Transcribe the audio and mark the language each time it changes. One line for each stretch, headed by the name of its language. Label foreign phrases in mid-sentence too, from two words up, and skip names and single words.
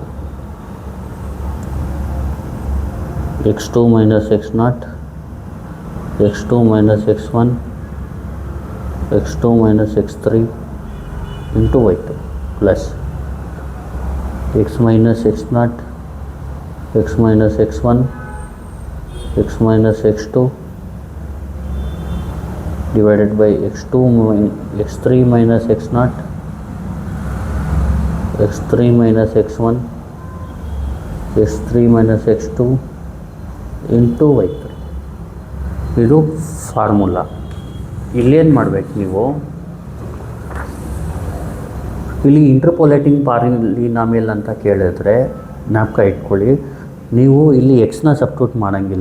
English: x2 minus x0, x2 minus x1, x2 minus x3 into y2 plus x minus x0, x minus x1, x minus x2 divided by x3 minus x0, x3 minus x1, x3 minus x2 ಇಂಟು y3.
Kannada: ಇದು ಫಾರ್ಮುಲಾ. ಇಲ್ಲೇನು ಮಾಡಬೇಕು ನೀವು? ಇಲ್ಲಿ
English: interpolating polynomial
Kannada: ಅಂತ ಕೇಳಿದ್ರೆ ಜ್ಞಾಪಕ ಇಟ್ಕೊಳ್ಳಿ, ನೀವು ಇಲ್ಲಿ ಎಕ್ಸ್ನ ಸಬ್ಸ್ಟಿಟ್ಯೂಟ್ ಮಾಡೋಂಗಿಲ್ಲ.